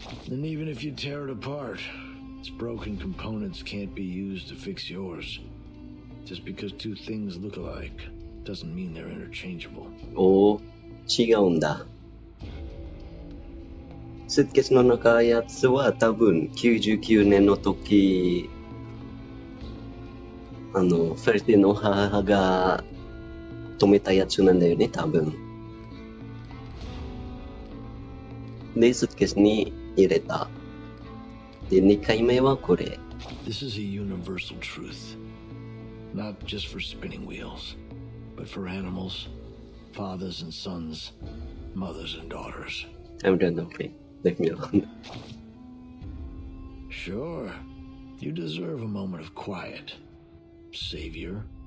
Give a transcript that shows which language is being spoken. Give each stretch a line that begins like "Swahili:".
English: And even if you tear it apart, its broken components can't be used to fix yours. Just because two things look alike doesn't mean they're interchangeable.
Japanese: おー、違うんだ。スーツケースの中やつは多分99年の時、フェルティの母が止めたやつなんだよね、多分。で、スーツケースに入れた。で、2回目はこれ。
English: This is a universal truth. Not just for spinning wheels, but for animals, fathers and sons, mothers and daughters. I'm done, okay. Leave me alone. Sure. You deserve a moment of quiet. Savior.